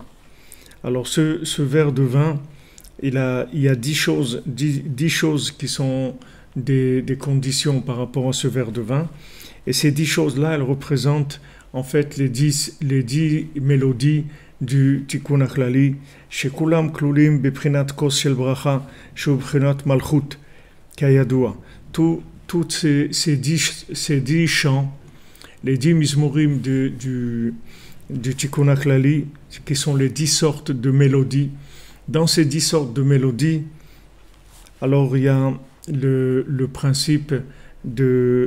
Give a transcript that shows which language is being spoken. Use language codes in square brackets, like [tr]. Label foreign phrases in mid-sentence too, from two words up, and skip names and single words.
[fr] Alors ce verre de vin, il y a 10 choses qui sont des conditions par rapport à ce verre de vin. Et ces 10 choses-là, elles représentent en fait les 10 mélodies du Tikkun HaKlali, [he] שכולם כלולים בבחינת כוס של ברכה שהוא בחינת מלכות כידוע. [fr] Toutes ces 10 chants, les 10 mizmorim du Tikkun HaKlali, qui sont les 10 sortes de mélodies. Dans ces 10 sortes de mélodies, alors il y a le principe du